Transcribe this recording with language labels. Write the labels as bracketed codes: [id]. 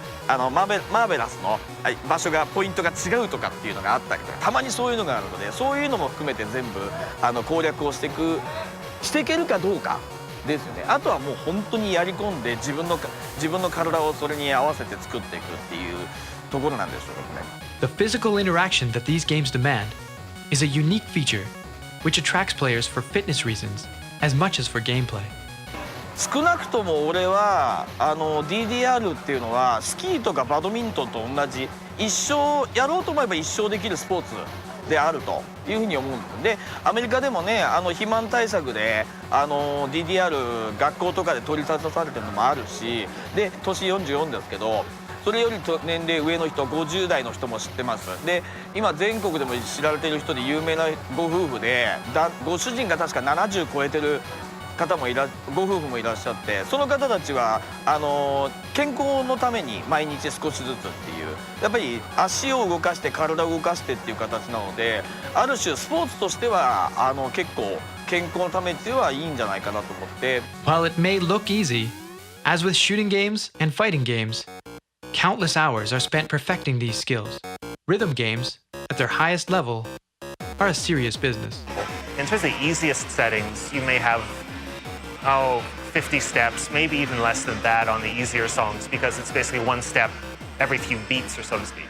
[ja] マーベラスの場所がポイントが違うとかっていうのがあったりとか、たまにそういうのがあるので、そういうのも含めて全部攻略をしていけるかどうかですよね。あとはもう本当にやり込んで自分の体をそれに合わせて作っていくっていうところなんでしょうね。 [en] The physical interaction that these games demand is a unique feature which attracts players for fitness reasons as much as for gameplay. [ja] 少なくとも俺はDDR っていうのはスキーとかバドミントンと同じやろうと思えば一生できるスポーツであるというふうに思うんです。でアメリカでもね肥満対策でDDR 学校とかで取り沙汰されてるのもあるし、で年44ですけどそれより年齢上の人50代の人も知ってます。で今全国でも知られている人で有名なご夫婦でご主人が確か70超えてる方もご夫婦もいらっしゃって、その方たちは健康のために毎日少しずつっていう、やっぱり足を動かして体を動かしてっていう形なので、ある種スポーツとしては結構健康のためっていうのはいいんじゃないかなと思って。 [en] While it may look easy, as with shooting games and fighting games, countless hours are spent perfecting these skills. Rhythm games, at their highest level, are a serious business. In terms of the easiest settings, you may have 50 steps, maybe even less than that on the easier songs, because it's basically one step every few beats, or so to speak.